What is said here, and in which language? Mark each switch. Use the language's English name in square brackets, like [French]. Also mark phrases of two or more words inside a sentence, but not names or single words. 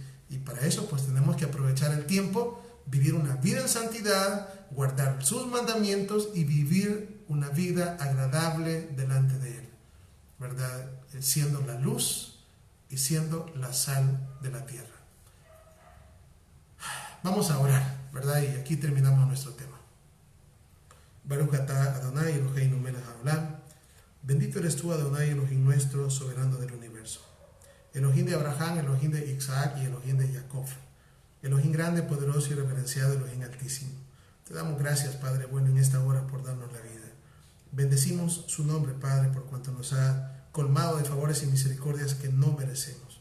[Spanish] Y para eso, pues tenemos que aprovechar el tiempo, vivir una vida en santidad, guardar sus mandamientos y vivir una vida agradable delante de Él, ¿verdad? Siendo la luz y siendo la sal de la tierra. Vamos a orar, ¿verdad? Y aquí terminamos nuestro tema. [Hebrew] ברוך אתה אדני אלהינו מלך העולם. [Spanish] Bendito eres tú, Adonai, Elohim nuestro, soberano del universo. Elohim de Abraham, Elohim de Isaac y Elohim de Jacob. Elohim grande, poderoso y reverenciado, Elohim altísimo. Te damos gracias, Padre bueno, en esta hora por darnos la vida. Bendecimos su nombre, Padre, por cuanto nos ha colmado de favores y misericordias que no merecemos.